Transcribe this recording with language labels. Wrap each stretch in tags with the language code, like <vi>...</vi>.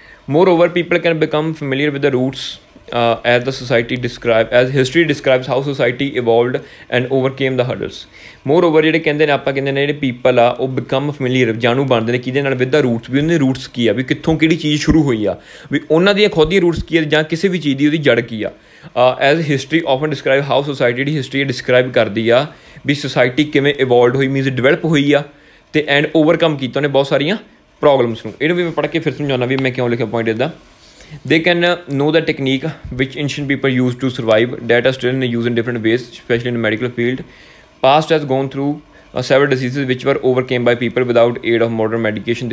<en>Moreover people can become familiar with the roots as history describes how society evolved and overcame the hurdles।</en> <pa>moreover ਜਿਹੜੇ ਕਹਿੰਦੇ ਨੇ ਆਪਾਂ ਕਹਿੰਦੇ ਨੇ ਜਿਹੜੇ ਪੀਪਲ ਆ ਉਹ ਬਿਕਮ ਫੈਮੀਲੀਅਰ, ਜਾਣੂ ਬਣਦੇ ਨੇ ਕਿਹਦੇ ਨਾਲ? ਵਿਦ ਦਾ ਰੂਟਸ, ਵੀ ਉਹਨਾਂ ਦੇ ਰੂਟਸ ਕੀ ਆ, ਵੀ ਕਿੱਥੋਂ ਕਿਹੜੀ ਚੀਜ਼ ਸ਼ੁਰੂ ਹੋਈ ਆ, ਵੀ ਉਹਨਾਂ ਦੀਆਂ ਖੁਦ ਦੀਆਂ ਰੂਟਸ ਕੀ ਆ ਜਾਂ ਕਿਸੇ ਵੀ ਚੀਜ਼ ਦੀ ਉਹਦੀ ਜੜ ਕੀ ਆ।</pa> <en>as history often describe how society,</en> <pa>ਜਿਹੜੀ ਹਿਸਟਰੀ ਡਿਸਕ੍ਰਾਈਬ ਕਰਦੀ ਆ ਵੀ ਸੋਸਾਇਟੀ ਕਿਵੇਂ ਇਵੋਲਵਡ ਹੋਈ, ਮੀਨਸ ਡਿਵੈਲਪ ਹੋਈ ਆ ਅਤੇ ਐਂਡ ਓਵਰਕਮ ਕੀਤਾ ਉਹਨੇ ਬਹੁਤ ਸਾਰੀਆਂ ਪ੍ਰੋਬਲਮਸ ਨੂੰ। ਇਹਨੂੰ ਵੀ ਮੈਂ ਪੜ੍ਹ ਕੇ ਫਿਰ ਸਮਝਾਉਣਾ ਵੀ ਮੈਂ ਕਿਉਂ ਲਿਖਿਆ ਪੁਆਇੰਟ ਇੱਦਾਂ।</pa> <en>They can know the technique which ancient people used to survive that are still in use in different ways, especially in the medical field. Past has gone through several diseases which were overcame by people without aid of modern medication.</en>